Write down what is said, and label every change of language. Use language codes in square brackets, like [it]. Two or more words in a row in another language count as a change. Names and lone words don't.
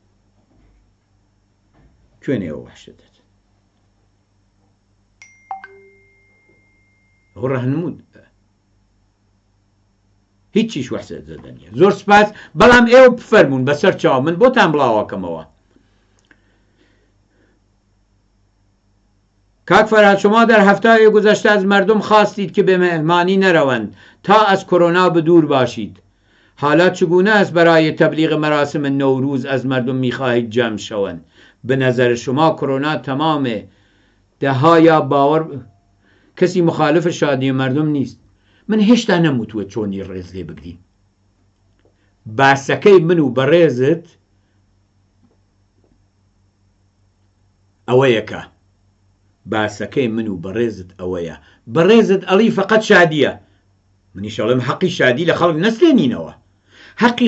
[ckb] کوێنەوە وحشتت ڕەهنمود هیچیش وحشت زەدە نییە. زۆر سپاس، بەڵام ئێوە بفەرمونون بەسەر چاو من بۆتان بڵاوەکەمەوە. [fa] کاک فرهاد، شما در هفته‌های گذشته از مردم خواستید که به مهمانی نروند تا از کرونا به دور باشید. حالا چگونه است برای تبلیغ مراسم نوروز از مردم میخواهید جمع شوند؟ به نظر شما کرونا تمامه دهها یا باور کسی مخالف شادی مردم نیست. [ckb] من هێشتا نەموتووە چۆنی ڕێز لێ بگرین. باسەکەی من و بەڕێزت ئەوەیەکە باسەکەی من و بەڕێزت ئەوەیە بەڕێزت ئەڵی فقط شادیە منیشەڵم حەقی شادی لە خەڵک نەسێنینەوە حەقی